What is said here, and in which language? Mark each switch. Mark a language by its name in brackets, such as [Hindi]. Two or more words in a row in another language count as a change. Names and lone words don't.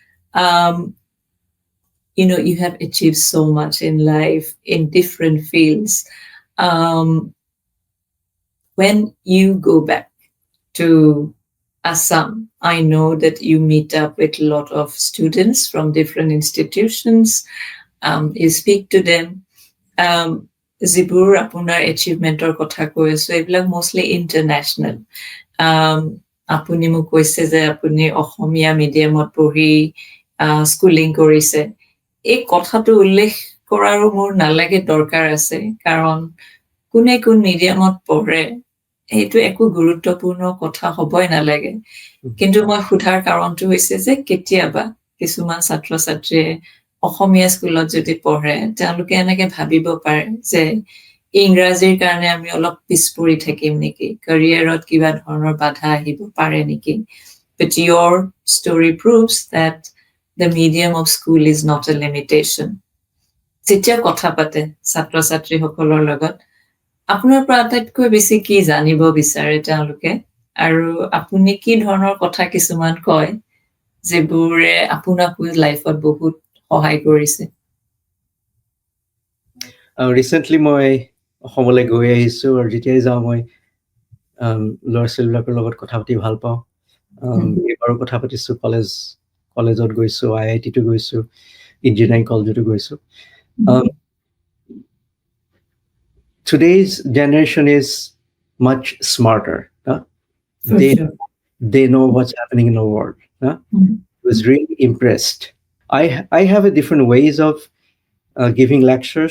[English] You have achieved so much in life in different fields. When you go back to Assam, I know that you meet up with a lot of students from different institutions. You speak to them. [Assamese] যিবোৰ আপোনাৰ achievementৰ কথা কৈ আছো, এইবিলাক [English] mostly international. [Assamese] আপুনি মোক কৈছে যে আপুনি অসমীয়া মিডিয়ামত পঢ়ি স্কুলিং কৰিছে। এই কথাটো উল্লেখ কৰাৰো মোৰ নালাগে, দৰকাৰ আছে, কাৰণ কোনে কোন মিডিয়ামত পঢ়ে সেইটো একো গুৰুত্বপূৰ্ণ কথা হ'বই নালাগে। কিন্তু মই সোধাৰ কাৰণটো হৈছে যে কেতিয়াবা কিছুমান ছাত্ৰ ছাত্ৰীয়ে অসমীয়া স্কুলত যদি পঢ়ে তেওঁলোকে এনেকে ভাবিব পাৰে যে ইংৰাজীৰ কাৰণে আমি অলপ পিছপৰি থাকিম নেকি, কেৰিয়াৰত কিবা ধৰণৰ বাধা আহিব পাৰে নেকি। [English] But your story proves that the medium of school is not a limitation. [Assamese] যেতিয়া কথা পাতে ছাত্ৰ ছাত্ৰীসকলৰ লগত আপোনাৰ পৰা আটাইতকৈ বেছি কি জানিব বিচাৰে তেওঁলোকে, আৰু আপুনি কি ধৰণৰ কথা কিছুমান কয় যিবোৰে আপোনাক লাইফত বহুত সহায় কৰিছে? ৰিচেণ্টলি মই অসমলৈ গৈ আহিছোঁ, আৰু যেতিয়াই যাওঁ মই ল'ৰা ছোৱালীবিলাকৰ লগত কথা পাতি ভাল পাওঁ। এইবাৰো কথা পাতিছোঁ, কলেজত গৈছোঁ, IIT-টো গৈছোঁ, ইঞ্জিনিয়াৰিং কলেজতো গৈছোঁ। [English] Today's generation is much smarter. They know what's happening in the world. I was really impressed. I have a different ways of giving lectures.